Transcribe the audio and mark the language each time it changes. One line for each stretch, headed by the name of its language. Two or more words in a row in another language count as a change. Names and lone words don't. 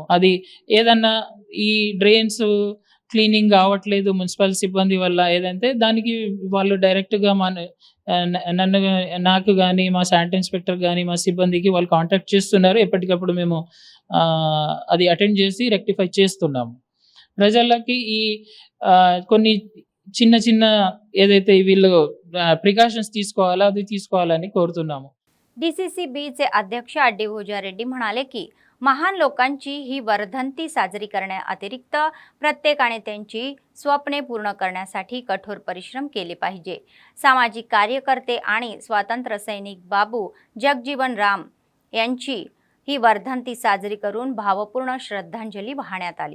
Telugu: అది ఏదన్నా ఈ డ్రైన్స్ క్లీనింగ్ కావట్లేదు మున్సిపల్ సిబ్బంది వల్ల ఏదంటే దానికి వాళ్ళు డైరెక్ట్గా నాకు కానీ, మా శానిటరీ ఇన్స్పెక్టర్ కానీ, మా సిబ్బందికి వాళ్ళు కాంటాక్ట్ చేస్తున్నారు. ఎప్పటికప్పుడు మేము అది అటెండ్ చేసి రెక్టిఫై చేస్తున్నాము. ప్రజలకి ఈ కొన్ని చిన్న ఏదైతే వీళ్ళు ప్రికాషన్స్ తీసుకోవాలో అది తీసుకోవాలని कोरతున్నాము.
Marathi: DCCBचे अध्यक्ष अड्डी भोजारेड्डी म्हणाले की महान लोकांची ही वर्धंती साजरी करण्याअतिरिक्त प्रत्येकाने त्यांची स्वप्ने पूर्ण करण्यासाठी कठोर परिश्रम केले पाहिजे। सामाजिक कार्यकर्ते आणि स्वातंत्र्य सैनिक बाबू जगजीवन राम यांची ही वर्धंती साजरी करून भावपूर्ण श्रद्धांजली वाहण्यात आली।